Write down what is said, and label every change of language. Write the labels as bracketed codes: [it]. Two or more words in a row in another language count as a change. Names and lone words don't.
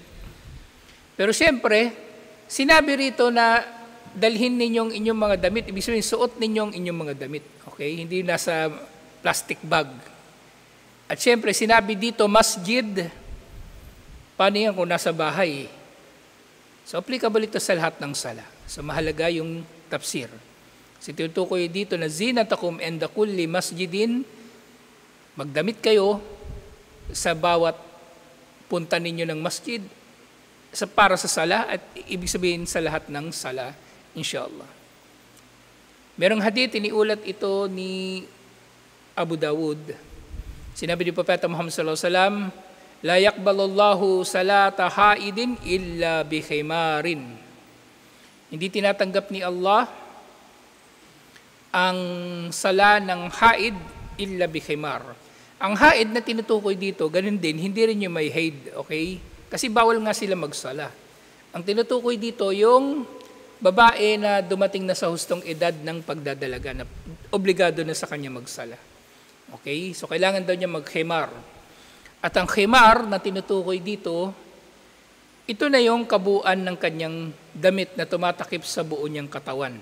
[tl] Pero siyempre, sinabi rito na dalhin ninyong inyong mga damit, ibig sabihin suot ninyong inyong mga damit. Okay? Hindi nasa plastic bag. At siyempre, sinabi dito masjid, paano yan kung nasa bahay? So applicable ito sa lahat ng sala. So mahalaga yung tafsir. So tinutukoy dito na [ar] زينتكم عند كل مسجد, [tl] magdamit kayo sa bawat punta ninyo ng masjid para sa sala at ibig sabihin sa lahat ng sala, inshallah. Merong hadith, iniulat ito ni Abu Dawud. Sinabi ni Propeta Muhammad [ar] صلى الله عليه وسلم, لا يقبل الله صلاة حائض إلا بخمار. [tl] Hindi tinatanggap ni Allah ang sala ng haid [ar] إلا بخمار. [tl] Ang haid na tinutukoy dito, ganun din, hindi rin yung may haid, okay? Kasi bawal nga sila magsala. Ang tinutukoy dito, yung babae na dumating na sa hustong edad ng pagdadalaga, na obligado na sa kanya magsala. Okay? So kailangan daw niya mag-khimar. At ang khimar na tinutukoy dito, ito na yung kabuuan ng kanyang damit na tumatakip sa buo niyang katawan.